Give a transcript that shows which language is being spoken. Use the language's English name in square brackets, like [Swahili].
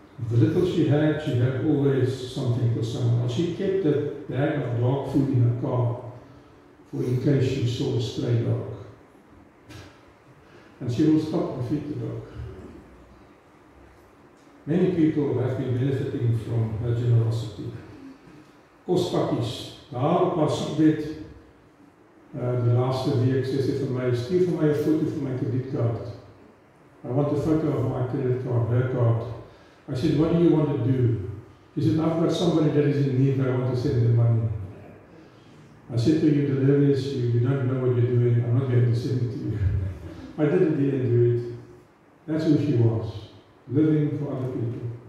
[English] The little she had always something for someone. She kept a bag of dog food in her car for in case she saw a stray dog. And she will stop and feed the dog. Many people have been benefiting from her generosity. [Afrikaans] Kospakkies, daar op haar siekbed, die laaste week sê sy vir my, stuur vir my 'n foto van my kredietkaart. [English] I want a photo of my credit card, her card. I said, what do you want to do? She said, I've got somebody that is in need, I want to send them money. I said to you, delirious, you don't know what you're doing, I'm not going to send it to you. I didn't do it. That's who she was, living for other people.